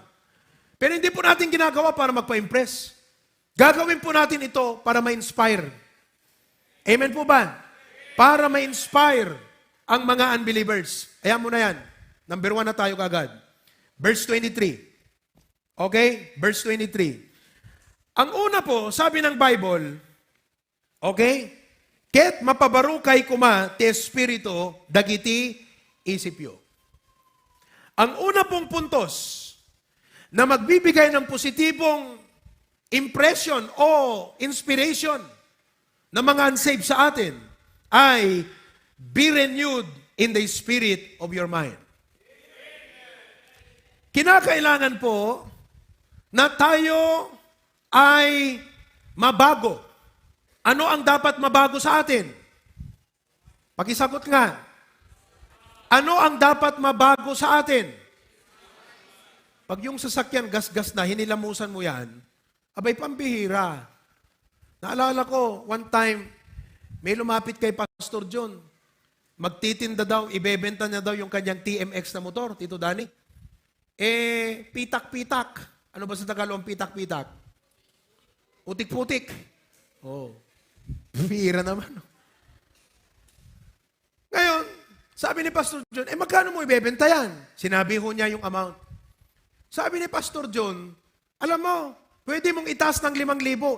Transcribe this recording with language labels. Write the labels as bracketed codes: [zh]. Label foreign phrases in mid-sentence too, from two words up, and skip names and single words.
[tl] Pero hindi po natin ginagawa para magpa-impress. Gagawin po natin ito para ma-inspire. Amen po ba? Para ma-inspire ang mga unbelievers. Ayan mo na yan. Number 1 na tayo kagad. Verse 23. Okay? Verse 23. Ang una po, sabi ng Bible, okay? [ilo] Ket mapabarukay kuma ti espiritu dagiti isipyo. [tl] Ang una pong puntos na magbibigay ng positibong impression o inspiration ng mga unsaved sa atin ay [en] be renewed in the spirit of your mind. [tl] Kinakailangan po na tayo ay mabago. Ano ang dapat mabago sa atin? Pakisagot nga. Ano ang dapat mabago sa atin? Pag yung sasakyan gas-gas na, hinilamusan mo yan, abay pambihira. Naalala ko, [en] one time, [tl] may lumapit kay Pastor John. Magtitinda daw, ibebenta niya daw yung kanyang TMX na motor, Tito Dani. Pitak-pitak. Ano ba sa Tagalog ang pitak-pitak? Putik-putik. Oh. Pira naman. Ngayon, sabi ni Pastor John, magkano mo ibebenta yan? Sinabi ho niya yung amount. Sabi ni Pastor John, alam mo, pwede mong itaas ng 5,000.